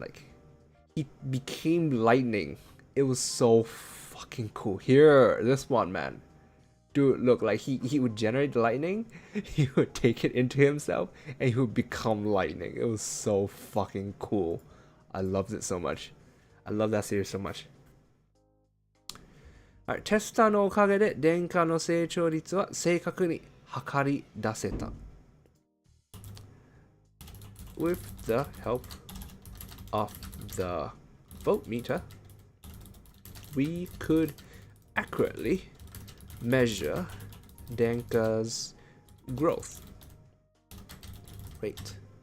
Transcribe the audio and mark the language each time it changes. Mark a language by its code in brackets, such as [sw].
[en] Like, he became lightning. It was so fucking cool. Here, this one, man. Dude, look, like he would generate lightning, he would take it into himself, and he would become lightning. It was so fucking cool. I loved it so much. I love that series so much. [ja] Alright, テスタのおかげで電化の成長率は正確に測り出せた。 [en] With the help of the voltmeter, we could accurately measure Denka's growth rate.